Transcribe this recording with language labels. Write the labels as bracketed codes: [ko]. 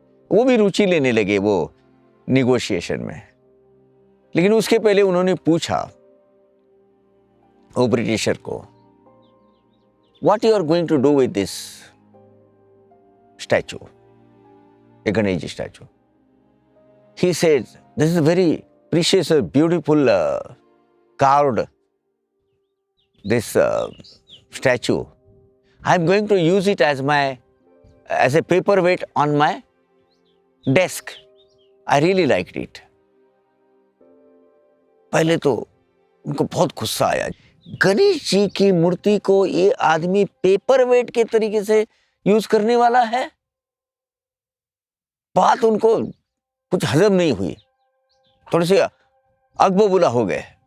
[hi] वो भी रुचि लेने लगे वो निगोशिएशन में। लेकिन उसके पहले उन्होंने पूछा वो ब्रिटिशर को, [en] what you are going to do with this statue, [hi] A Ganesh ji statue. [en] He said, this is a very precious, beautiful carved this statue. I'm going to use it as a paperweight on my desk. I really liked it. [hi] पहले तो उनको बहुत गुस्सा आया, गणेश जी की मूर्ति को ये आदमी पेपरवेट के तरीके से यूज करने वाला है। बात उनको कुछ हजम नहीं हुई, थोड़ी सी अगबबुला हो गए।